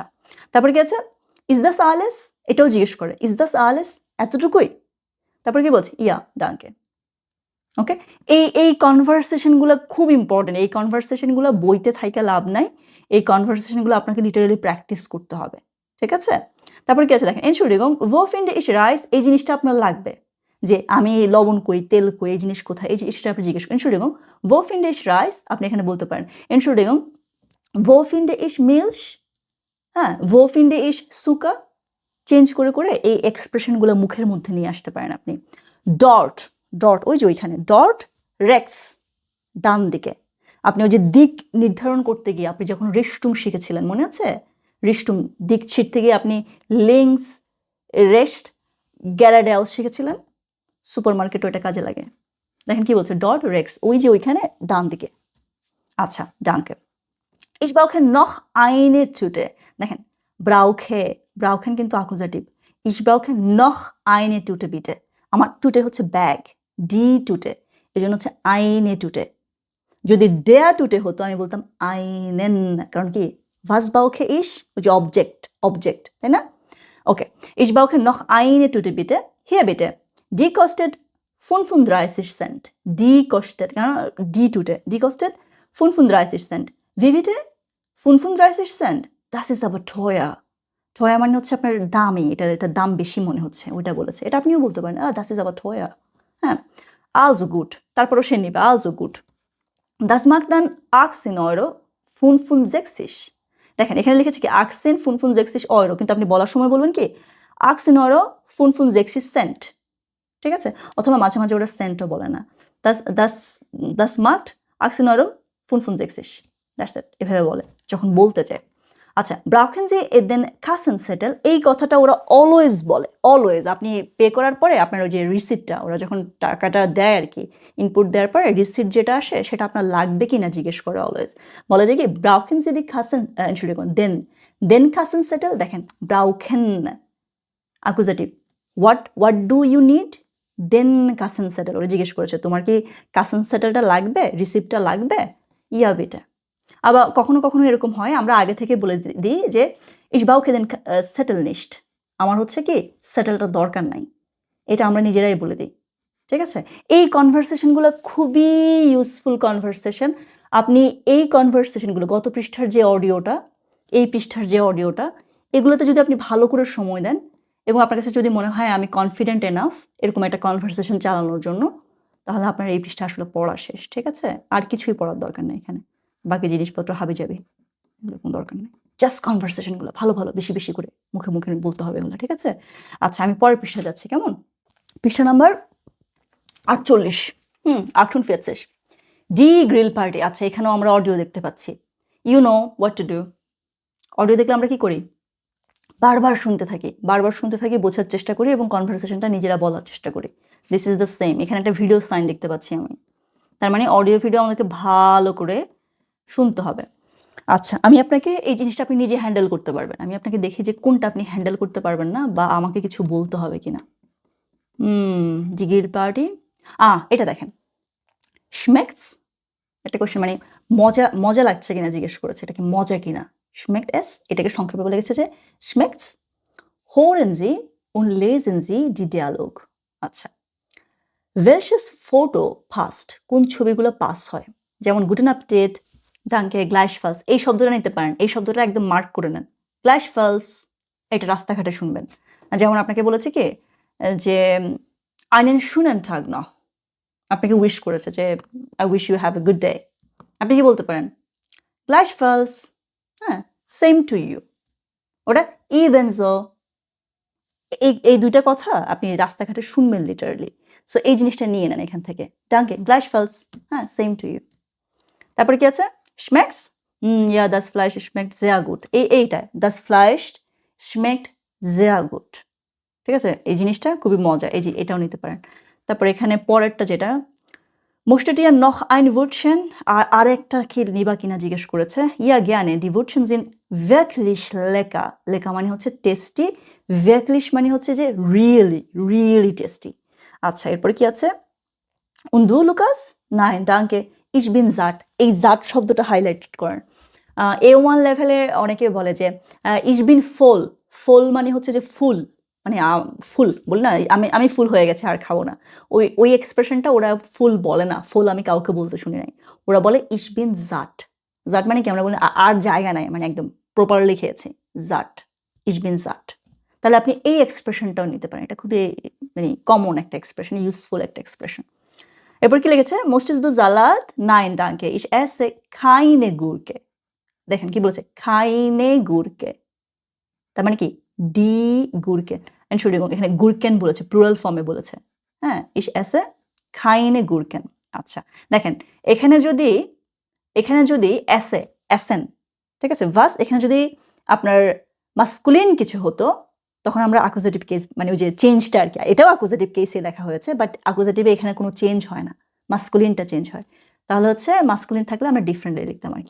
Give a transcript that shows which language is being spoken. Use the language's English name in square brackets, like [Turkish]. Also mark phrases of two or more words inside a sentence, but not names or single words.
[Bangla] তারপর কি আছে, [German] Ist das alles, [Bangla] এটাও জিজ্ঞেস করে [German] Ist das alles, [Bangla] এতটুকুই, তারপর কি বলছে [German] Ja danke, [Bangla] ওকে। এই কনভারসেশনগুলো খুব ইম্পর্টেন্ট, এই কনভারসেশনগুলো বইতে থাইকা লাভ নাই, এই কনভারসেশনগুলো আপনাকে [English] literally practice [Bangla] করতে হবে, ঠিক আছে? তারপর কি আছে দেখেন, [German] Entschuldigung wo finde ich Reis, [Bangla] এই জিনিসটা আপনার লাগবে, যে আমি লবণ কই, তেল কই, এই জিনিস কোথায়, এই জিনিসটা আপনি জিজ্ঞেস করেন। [German] Entschuldigung wo finde ich Reis, [Bangla] আপনি এখানে বলতে পারেন [German] Entschuldigung wo finde ich Milch, [Bangla] হ্যাঁ, [German] wo finde ich Zucker, [Bangla] চেঞ্জ করে করে এই এক্সপ্রেশনগুলো মুখের মধ্যে নিয়ে আসতে পারেন আপনি। ডট, ডট ওই যে ওইখানে, [German] dort rechts [Bangla] ডান দিকে, আপনি ওই যে দিক নির্ধারণ করতে গিয়ে আপনি যখন রিস্টুম শিখেছিলেন মনে আছে, রিস্টুম দিক শিখতে গিয়ে আপনি [German] links rechts geradeaus [Bangla] শিখেছিলেন, সুপার মার্কেটও এটা কাজে লাগে। দেখেন কি বলছে, [German] dort rechts [Bangla] ওই যে ওইখানে ডান দিকে, আচ্ছা ডানকে। [German] Ich brauche noch eine Tüte, [Bangla] দেখেন [German] brauche, brauchen [Bangla] কিন্তু অ্যাকুজেটিভ, [German] ich brauche noch eine Tüte bitte, [Bangla] আমার টুটে হচ্ছে ব্যাগ, [German] die Tüte, [Bangla] এই জন্য হচ্ছে [German] eine Tüte. [Bangla] যদি [German] der Tüte [Bangla] হতো আমি বলতাম আইনেন, কারণ কি [German] was brauche ich [Bangla] ওই যে অবজেক্ট, অবজেক্ট, তাই না? ওকে, [German] ich brauche noch eine Tüte bitte. Hier bitte. Die kostet 35 Cent. Die kostet, কেন die Tüte, die kostet 35 Cent. Wie bitte? 35 Cent? Das ist aber teuer. [Bangla] teuer মানে হচ্ছে আপনার দামি, এটা দাম বেশি মনে হচ্ছে, ওইটা বলেছে। এটা আপনিও বলতে পারেন, [German] das ist aber teuer. হ্যাঁ, also gut. [Bangla] তারপরও সে নিবে, [German] also gut. Das macht dann 18,65 €. [Bangla] দেখেন এখানে লিখেছে কি 18,65 €, কিন্তু আপনি বলার সময় বলবেন কি 18,65 Cent, ঠিক আছে? অথবা মাঝে মাঝে ওরা সেন্টও বলে না, [German] das macht 18,65 €, [English] That's it, [Bangla] এভাবে বলে যখন বলতে চায়। আচ্ছা, [German] brauchen Sie den Kassenzettel, [Bangla] এই কথাটা ওরা অলওয়েজ বলে, অলওয়েজ। আপনি পে করার পরে আপনার ওই যে রিসিপ্টটা, ওরা যখন টাকাটা দেয় আর কি, ইনপুট দেওয়ার পরে রিসিপ্ট যেটা আসে সেটা আপনার লাগবে কিনা জিজ্ঞেস করে অলওয়েজ। বলে যে কি [German] brauchen Sie die Entschuldigung, den Kassenzettel, [Bangla] দেখেন brauchen অ্যাকুজেটিভ, [English] what do you need, [German] den Kassenzettel, [Bangla] ওরা জিজ্ঞেস করেছে তোমার কি Kassenzettelটা লাগবে, রিসিপ্টটা লাগবে, [German] Ja bitte. [Bangla] আবার কখনো কখনো এরকম হয় আমরা আগে থেকে বলে দিই যে [German] ich brauche den Zettel nicht, [Bangla] আমার হচ্ছে কি সেটেলটা দরকার নাই, এটা আমরা নিজেরাই বলে দিই, ঠিক আছে? এই কনভারসেশনগুলো খুবই ইউজফুল কনভারসেশন। আপনি এই কনভারসেশনগুলো, গত পৃষ্ঠার যে অডিওটা, এই পৃষ্ঠার যে অডিওটা, এগুলোতে যদি আপনি ভালো করে সময় দেন এবং আপনার কাছে যদি মনে হয় আমি [English] confident enough [Bangla] এরকম একটা কনভারসেশন চালানোর জন্য, তাহলে আপনার এই পৃষ্ঠা আসলে পড়া শেষ, ঠিক আছে? আর কিছুই পড়ার দরকার নেই এখানে, বাকি জিনিসপত্র হাবি যাবে, এরকম দরকার নেই। জাস্ট কনভারসেশনগুলো ভালো ভালো বেশি বেশি করে মুখে মুখে বলতে হবে এগুলো, ঠিক আছে? আচ্ছা, আমি পরের পৃষ্ঠা যাচ্ছি, কেমন? পৃষ্ঠা নাম্বার 48, 48, [German] Die Grill Party. [Bangla] আচ্ছা, এখানেও আমরা অডিও দেখতে পাচ্ছি। [English] You know what to do. [Bangla] অডিও দেখলে আমরা কি করি? বারবার শুনতে থাকি, বোঝার চেষ্টা করি এবং কনভারসেশনটা নিজেরা বলার চেষ্টা করি। [English] This is the same. [Bangla] এখানে একটা ভিডিও সাইন দেখতে পাচ্ছি আমি, তার মানে অডিও ভিডিও আমাদেরকে ভালো করে শুনতে হবে। আচ্ছা, আমি আপনাকে এই জিনিসটা আপনি নিজে হ্যান্ডেল করতে পারবেন, আমি আপনাকে দেখি যে কোনটা আপনি হ্যান্ডেল করতে পারবেন না বা আমাকে কিছু বলতে হবে কিনা। [German] Die Grill Party, [Bangla] এটা দেখেন, schmeckt's, একটা কোশ্চেন, মানে মজা লাগছে কিনা জিজ্ঞেস করেছে, এটা কি মজা কিনা। [German] schmeckt es, [Bangla] এটাকে সংক্ষেপে বলে গেছে যে [German] schmeckt's, hören Sie und lesen Sie die Dialog. আচ্ছা, welches Foto passt, [Bangla] কোন ছবিগুলো পাস হয়, যেমন [German] guten Appetit, danke, gleichfalls, [Bangla] এই শব্দটা নিতে পারেন, এই শব্দটা একদম মার্ক করে নেন, gleichfalls, এটা রাস্তাঘাটে শুনবেন। যেমন আপনাকে বলেছে কি যে [German] einen schönen Tag noch, [Bangla] আপনাকে উইশ করেছে যে [English] I wish you have a good day, [Bangla] আপনি কি বলতে পারেন? [German] gleichfalls, হ্যাঁ, [English] same to you, [Bangla] ওটা ebenso, এই দুইটা কথা আপনি রাস্তাঘাটে শুনবেন লিটারালি। সো এই জিনিসটা নিয়ে নেন এখান থেকে, [German] danke, gleichfalls, [Bangla] হ্যাঁ, [English] same to you। [Bangla] তারপরে কি আছে? [German] schmeckt's, ja, das Fleisch schmeckt sehr gut, এইটা das Fleisch schmeckt sehr gut, [Bangla] ঠিক আছে? এই জিনিসটা খুবই মজা, এই যে এটাও নিতে পারেন। তারপর এখানে পরেরটা যেটা [German] möchtet ihr noch ein Wörtchen, [Bangla] আর একটা কি নিবা কিনা জিজ্ঞেস করেছে। [German] ja gerne, die Wörtchen sind wirklich lecker, lecker [Bangla] মানে হচ্ছে টেস্টি, [German] wirklich [Bangla] মানে হচ্ছে যে really টেস্টি। আচ্ছা, এরপরে কি আছে? [German] und du Lukas? nein danke, ich bin satt, [Bangla] এই satt শব্দটা হাইলাইট করেন। A1 লেভেলে অনেকে বলে যে [German] ich bin voll [Bangla] মানে হচ্ছে যে ফুল, মানে ফুল বলি না, আমি ফুল হয়ে গেছে আর খাবো না, ওই এক্সপ্রেশনটা ওরা ফুল বলে না, ফুল আমি কাউকে বলতে শুনি নাই, ওরা বলে [German] ich bin satt, [Bangla] satt মানে কি আমরা বলি আর জায়গা নাই, মানে একদম প্রপারলি খেয়েছি, [German] satt, ich bin satt। [Bangla] তাহলে আপনি এই এক্সপ্রেশনটাও নিতে পারেন, এটা খুবই মানে কমন একটা এক্সপ্রেশন, ইউজফুল একটা এক্সপ্রেশন। এরপর কি লিখেছে? [German] möchtest du Salat? nein danke, ich esse keine Gurke। [Bangla] দেখেন কি বলেছে, [German] keine Gurke, [Bangla] তার মানে কি [German] die Gurke, Entschuldigung, [Bangla] এখানে Gurken বলেছে, প্লুরাল ফর্মে বলেছে, হ্যাঁ, [German] ich esse keine Gurken। [Bangla] আচ্ছা, দেখেন এখানে যদি essen, ঠিক আছে, was, এখানে যদি আপনার মাস্কুলিন কিছু হতো তখন আমরা অ্যাকুজেটিভ কেস, মানে ওই যে চেঞ্জটা আর কি, এটাও অ্যাকুজেটিভ কেসে লেখা হয়েছে, বাট অ্যাকুজেটিভে এখানে কোনো চেঞ্জ হয় না, মাস্কুলিনটা চেঞ্জ হয়, তাহলে হচ্ছে মাস্কুলিন থাকলে আমরা ডিফারেন্টলি লিখতাম আর কি।